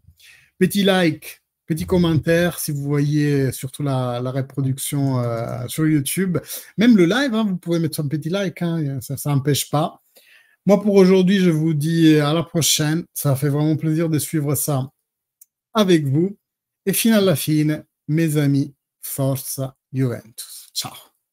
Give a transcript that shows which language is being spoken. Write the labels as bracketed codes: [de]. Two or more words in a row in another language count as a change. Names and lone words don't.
[fr] Petit like, petit commentaire si vous voyez surtout la reproduction sur YouTube. Même le live, hein, vous pouvez mettre un petit like, hein, ça n'empêche pas. Moi, pour aujourd'hui, je vous dis à la prochaine. Ça fait vraiment plaisir de suivre ça avec vous. [it] Et fino alla fine, [fr] mes amis, [it] forza Juventus. Ciao.